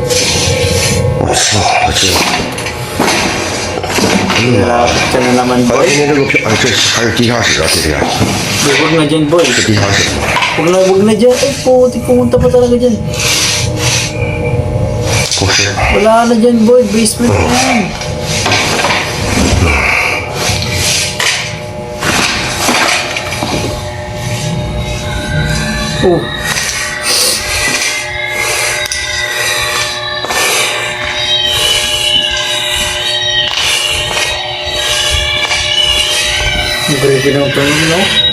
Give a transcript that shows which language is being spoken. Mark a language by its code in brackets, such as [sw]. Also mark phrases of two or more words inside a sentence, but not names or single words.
[tl] Malapit ka na naman, boy. [zh] 今天这个票，这还是地下室啊，这边。 [tl] Huwag na dyan, boy. [zh] 这地下室。 [tl] Huwag na dyan. Ay, puti, pumunta pa talaga dyan. [zh] 不是， [tl] Wala na dyan, boy. Basement na yan. Oh. Grabe naman pa yun, no?